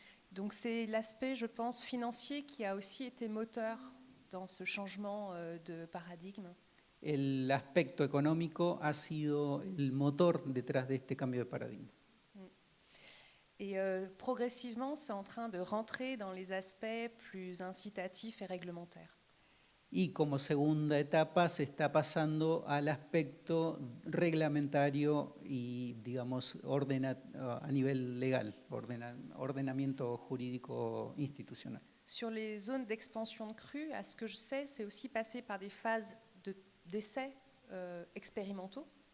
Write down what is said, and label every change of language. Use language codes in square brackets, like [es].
[fr] Donc c'est l'aspect, je pense, financier qui a aussi été moteur dans ce changement de paradigme. [es] El aspecto económico ha sido el motor detrás de este cambio de paradigma. [fr] Et progressivement, c'est en train de rentrer dans les aspects plus incitatifs et réglementaires. [es] Y como segunda etapa se está pasando al aspecto reglamentario y, digamos, a nivel legal, ordenamiento jurídico institucional. [fr] Sur les zones d'expansion de crue, à ce que je sais, c'est aussi passé par des phases d'essais expérimentaux.